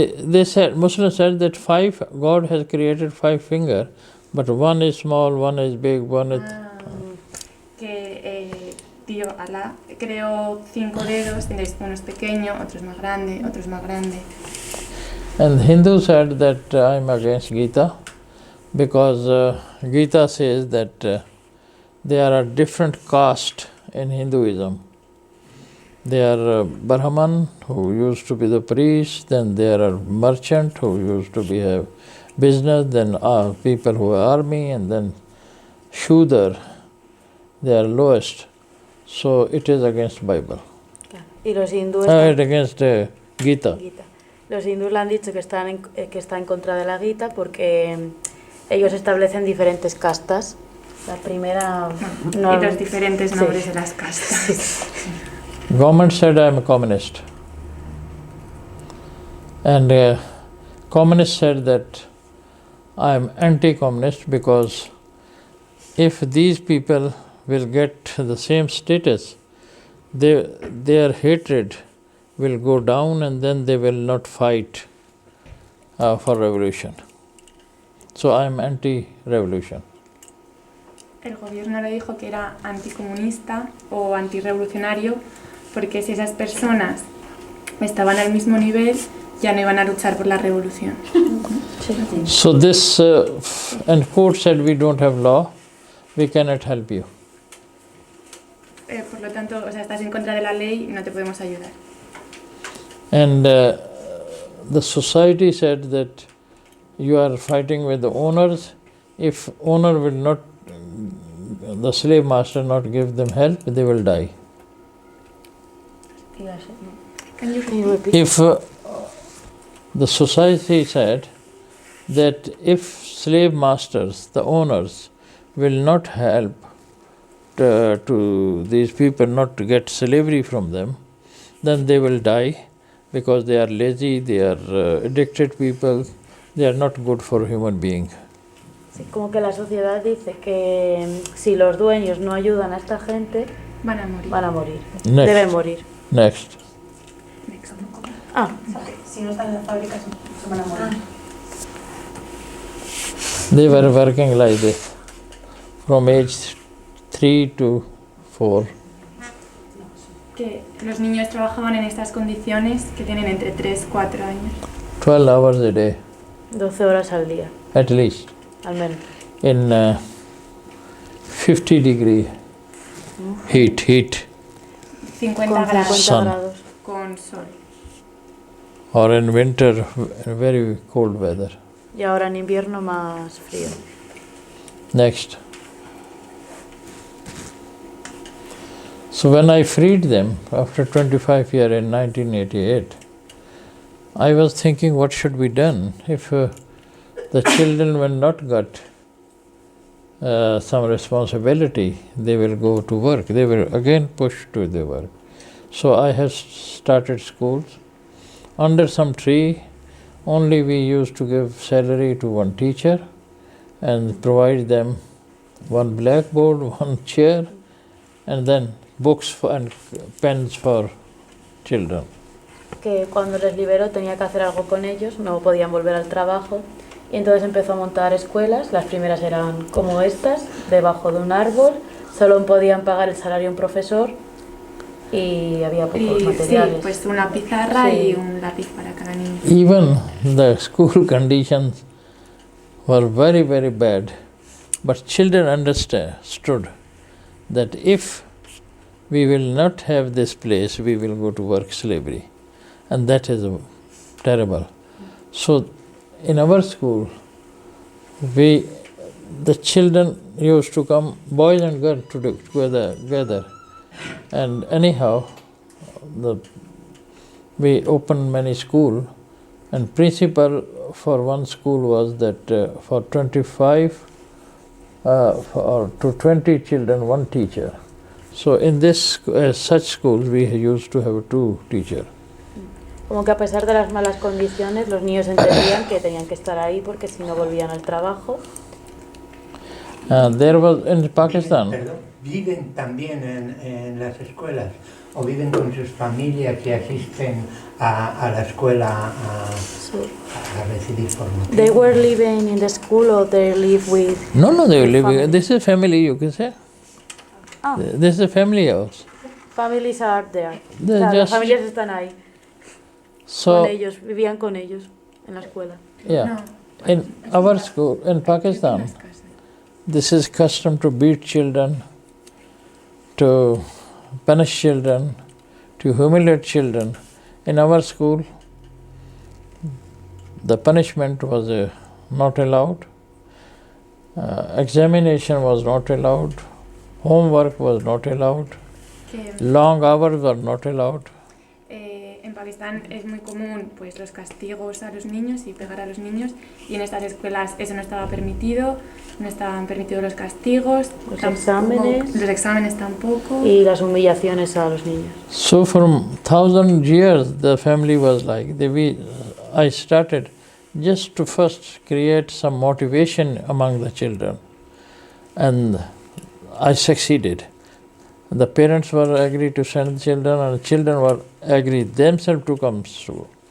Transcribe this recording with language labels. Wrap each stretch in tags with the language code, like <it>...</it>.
<en>They said, Muslims said that 5. God has created 5 fingers, but one is small, one is big, one is.</en> <es>Que Dios, Alá, creó 5 dedos, entonces uno es pequeño, otro es más grande, otro es más grande.</es> <en>And Hindu said that I'm against Gita, because Gita says that there are different castes in Hinduism. There are Brahman, who used to be the priest, then there are merchant who used to be have business, then people who are army, and then Shudra, they are lowest. So it is against Bible.</en> <es>Y los hindúes</es> <en>Against Gita.</en> <es>Los hindúes le han dicho que está en contra de la Gita porque ellos establecen diferentes castas. La primera... No, y los diferentes nombres de las castas.</es> <en>Government said I am a communist. And communist said that I am anti-communist because if these people will get the same status, their hatred will go down and then they will not fight for revolution. So I am anti-revolution.</en> <es>El gobierno le dijo que era anticomunista o antirrevolucionario porque si esas personas estaban al mismo nivel ya no iban a luchar por la revolución.</es> <en>So this and court said we don't have law, we cannot help you.</en> <es>Por lo tanto, o sea, estás en contra de la ley, no te podemos ayudar.</es> <en>And the society said that you are fighting with the owners. If owner will not, the slave master not give them help, they will die. Can you repeat? If the society said that if slave masters, the owners, will not help to these people not to get slavery from them, then they will die because they are lazy, they are addicted people, they are not good for human being.</en> <es>Sí, como que la sociedad dice que si los dueños no ayudan a esta gente, van a morir. Van a morir.</es> <en>Next.</en> <es>Deben morir.</es> <en>Next.</en> <es>Si no están en la fábrica, se van a morir.</es> <en>They were working like this from age 3 to 4.</en> <es>Que los niños trabajaban en estas condiciones que tienen entre 3 y 4 años.</es> <en>12 hours a day.</en> <es>12 horas al día.</es> <en>At least.</en> <es>Al menos.</es> <en>In 50 degree heat. 50</en> <es>grados. Con sol.</es> <en>Or in winter, very cold weather.</en> <es>Y ahora en invierno más frío.</es> <en>Next. So when I freed them after 25 years in 1988, I was thinking what should be done if the children will not got some responsibility, they will go to work, they will again push to the work. So I have started schools. Under some tree, only we used to give salary to one teacher and provide them one blackboard, one chair, and then books and pens for children.</en> <es>Que cuando les liberó tenía que hacer algo con ellos, no podían volver al trabajo y entonces empezó a montar escuelas. Las primeras eran como estas, debajo de un árbol, solo podían pagar el salario a un profesor y había pocos materiales. Sí, pues una pizarra y un lápiz para cada niño.</es> <en>Even the school conditions were very, very bad, but children understood that if we will not have this place, we will go to work slavery. And that is terrible. So in our school, the children used to come, boys and girls together. And anyhow, we opened many schools, and principal for one school was that for 25 or to 20 children, one teacher. So in this such schools we used to have 2 teachers.</en> <es>Como que a pesar de las malas condiciones, los niños entendían que tenían que estar ahí porque si no volvían al trabajo.</es> <en>There was in Pakistan.</en> <es>¿Viven también en las escuelas o viven con sus familias y asisten a la escuela a recibir formación?</es> <en>They were living in the school or they live with. No, they were living. This is family, you can say. This is a family house. Families are there. They're</en> <es>Las</es> <en>just-</en> <es>familias están ahí.</es> <en>So</en> <es>Con ellos, vivían con ellos en la escuela.</es> <en>yeah, in our school in Pakistan, this is custom to beat children, to punish children, to humiliate children. In our school, the punishment was not allowed, examination was not allowed, homework was not allowed, long hours were not allowed.</en> <es>En Pakistán es muy común pues los castigos a los niños y pegar a los niños, y en estas escuelas eso no estaba permitido, no estaban permitidos los castigos, Los los exámenes tampoco. y las humillaciones a los niños.</es> <en>So from 1,000 years the family was like, I started just to first create some motivation among the children, and I succeeded. The parents were agreed to send the children, and the children were agreed themselves to come to school.</en>